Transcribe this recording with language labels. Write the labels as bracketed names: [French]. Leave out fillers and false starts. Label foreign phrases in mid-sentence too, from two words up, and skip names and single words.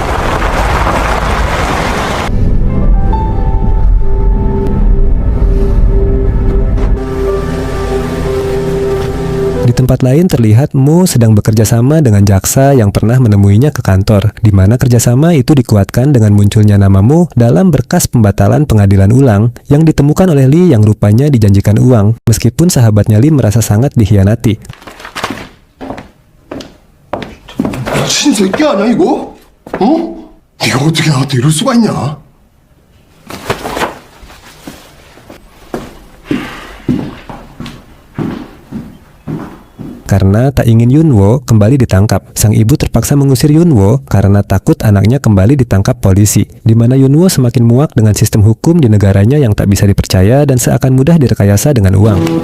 [Indonesian] Di tempat lain terlihat Mo sedang bekerja sama dengan jaksa yang pernah menemuinya ke kantor, di mana kerjasama itu dikuatkan dengan munculnya nama Mo dalam berkas pembatalan pengadilan ulang yang ditemukan oleh Lee yang rupanya dijanjikan uang, meskipun sahabatnya Lee merasa sangat dikhianati. [Korean] 미친 새끼 아니야 이거? 어? 네가 어떻게 나한테 이럴 수가 있냐? [Indonesian] Karena tak ingin Yunwo kembali ditangkap, sang ibu terpaksa mengusir Yunwo karena takut anaknya kembali ditangkap polisi, di mana Yunwo semakin muak dengan sistem hukum di negaranya yang tak bisa dipercaya dan seakan mudah direkayasa dengan uang.